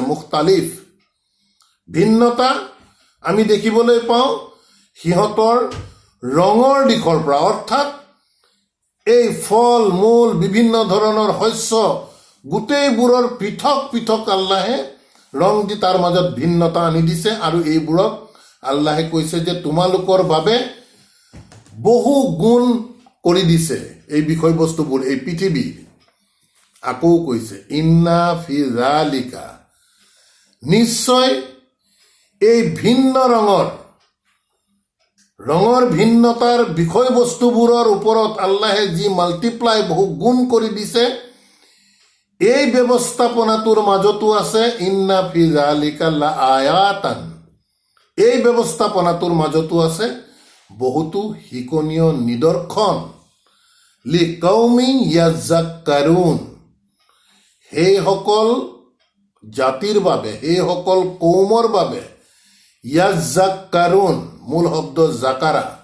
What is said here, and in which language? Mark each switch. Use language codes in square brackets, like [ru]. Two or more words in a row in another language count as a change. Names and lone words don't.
[as] মুখতালিফ, ভিন্নতা আমি দেখিবলৈ পাওঁ সিহঁতৰ ৰঙৰ দিশৰ পৰা, অৰ্থাৎ এই ফল মূল বিভিন্ন ধৰণৰ শস্য গোটেইবোৰৰ পৃথক পৃথক আল্লাহে ৰং দি তাৰ মাজত ভিন্নতা আনি দিছে। আৰু এইবোৰক আল্লাহে কৈছে যে তোমালোকৰ বাবে বহু গুণ কৰি দিছে এই বিষয়বস্তুবোৰ এই পৃথিৱীৰ। [ar] আকৌ কৈছে إن في ذلك, [as] নিশ্চয় এই ভিন্ন ৰঙৰ ভিন্নতাৰ বিষয়বস্তুবোৰৰ ওপৰত আল্লাহে যি মাল্টিপ্লাই বহু গুণ কৰি দিছে, এই ব্যৱস্থাপনাটোৰ মাজতো আছে [ar] إن في ذلك لآيات, [as] এই ব্যৱস্থাপনাটোৰ মাজতো আছে বহুতো শিকনীয় নিদৰ্শন। [ar] لقوم يذكرون, [as] সেইসকল জাতিৰ বাবে, সেইসকল কৌমৰ বাবে, ইয়াযাক্কাৰুন মূল শব্দ জাকাৰা।